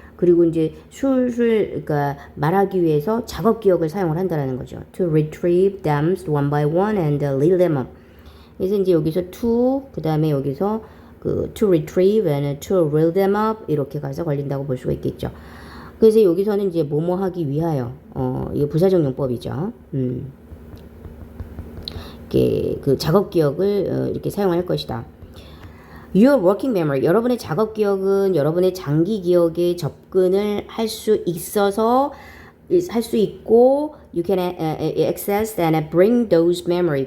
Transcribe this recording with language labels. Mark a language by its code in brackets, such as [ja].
[ko] 그리고 이제 술술 그러니까 말하기 위해서 작업 기억을 사용을 한다라는 거죠. [en] To retrieve them one by one and lead them up. [ko] 그래서 이제 여기서 to 그다음에 여기서 그 [en] to retrieve and to reel them up [ko] 이렇게 가서 걸린다고 볼 수가 있겠죠. 그래서 여기서는 이제 뭐뭐 하기 위하여 이거 부사적 용법이죠. 이렇게 그 작업 기억을 이렇게 사용할 것이다. [en] Your working memory, [ko] 여러분의 작업 기억은 여러분의 장기 기억에 접근을 할 수 있어서 할 수 있고 [en] you can access and bring those memory.